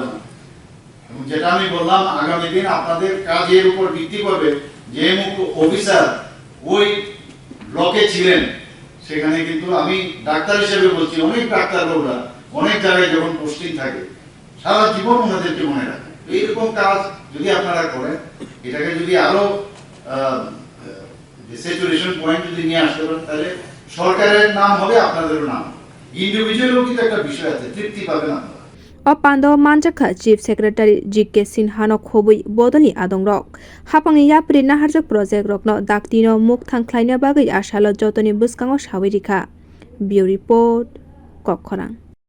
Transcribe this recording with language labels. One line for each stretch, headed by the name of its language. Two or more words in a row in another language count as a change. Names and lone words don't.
Bangla: না এবং যেটা আমি বললাম আগামী দিন আপনাদের কাজের উপর ভিত্তি করবে যে অফিসার ওই ব্লকে ছিলেন সেখানে কিন্তু আমি ডাক্তার হিসেবে বলছি অনেক ডাক্তাররা অনেক জায়গায় যখন পোস্টিং থাকে সারা জীবন ওনাদেরকে মনে রাখে এইরকম কাজ যদি আপনারা করেন এটাকে যদি আরো
English: saturation point
Bangla: যদি নিয়ে আসতে পারেন তাহলে সরকারের নাম হবে আপনাদেরও নাম ইন্ডিভিজুয়ালও কিন্তু একটা বিষয় আছে তৃপ্তি পাবেন আপনারা
Kok Borok: Opando manjaka
English: Chief Secretary
Kok Borok: GK Sinhano khobui bodoni adong rok haphangni yapri naharjak project rokno daktino mukthang khlaina bagui asalo jotoni buskango sawirika
English: Bureau Report
Kok Borok: Kokkhorang